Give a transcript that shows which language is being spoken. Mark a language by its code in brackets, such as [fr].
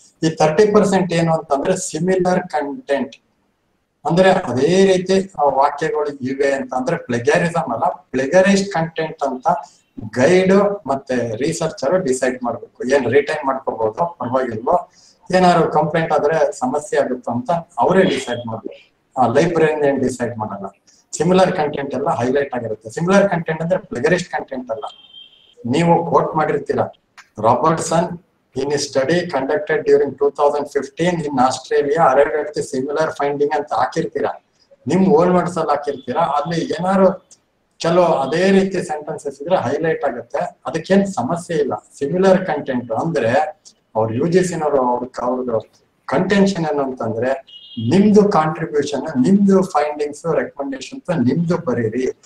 [kn] ಈ 30% ಏನು ಅಂತಂದ್ರೆ ಸಿಮಿಲರ್ ಕಂಟೆಂಟ್ ಅಂದ್ರೆ ಅದೇ ರೀತಿ ವಾಕ್ಯಗಳು ಇವೆ ಅಂತ ಅಂದ್ರೆ ಪ್ಲೆಗ್ಯಾರಿಸಮ್ ಅಲ್ಲ, ಪ್ಲೆಗರೈಸ್ಡ್ ಕಂಟೆಂಟ್ ಅಂತ ಗೈಡ್ ಮತ್ತೆ ರಿಸರ್ಚರ್ ಡಿಸೈಡ್ ಮಾಡ್ಬೇಕು. ಏನ್ ರಿಟೈನ್ ಮಾಡ್ಕೋಬಹುದು ಪರವಾಗಿಲ್ವೋ, ಏನಾದ್ರು ಕಂಪ್ಲೇಂಟ್ ಆದ್ರೆ ಸಮಸ್ಯೆ ಆಗುತ್ತೋ ಅಂತ ಅವರೇ ಡಿಸೈಡ್ ಮಾಡ್ಬೇಕು. ಲೈಬ್ರರಿಯಿಂದ ಏನ್ ಡಿಸೈಡ್ ಮಾಡಲ್ಲ. ಸಿಮಿಲರ್ ಕಂಟೆಂಟ್ ಎಲ್ಲ ಹೈಲೈಟ್ ಆಗಿರುತ್ತೆ. ಸಿಮಿಲರ್ ಕಂಟೆಂಟ್ ಅಂದ್ರೆ ಪ್ಲೆಗರಿಸ್ಟ್ ಕಂಟೆಂಟ್ ಅಲ್ಲ. ನೀವು coat ಮಾಡಿರ್ತೀರಾ, Robertson [en] in a study conducted during 2015 in Australia arrived at the similar finding [kn] ಅಂತ ಹಾಕಿರ್ತೀರಾ, ನಿಮ್ ಓನ್ ವರ್ಡ್ಸ್ ಅಲ್ಲಿ ಹಾಕಿರ್ತೀರಾ. ಅಲ್ಲಿ ಏನಾದ್ರು ಕೆಲವು ಅದೇ ರೀತಿ ಸೆಂಟೆನ್ಸಸ್ ಇದ್ರೆ ಹೈಲೈಟ್ ಆಗುತ್ತೆ, ಅದಕ್ಕೇನ್ ಸಮಸ್ಯೆ ಇಲ್ಲ. ಸಿಮಿಲರ್ ಕಂಟೆಂಟ್ ಅಂದ್ರೆ ಅವ್ರ UGCನವರು ಅವ್ರದ್ದು ಕಂಟೆನ್ಷನ್ ಏನು ಅಂತಂದ್ರೆ ನಿಮ್ದು ಕಾಂಟ್ರಿಬ್ಯೂಷನ್, ನಿಮ್ದು ಫೈಂಡಿಂಗ್ಸ್, ರೆಕಮೆಂಡೇಶನ್ಸ್ ನಿಮ್ದು ಬರೀರಿ.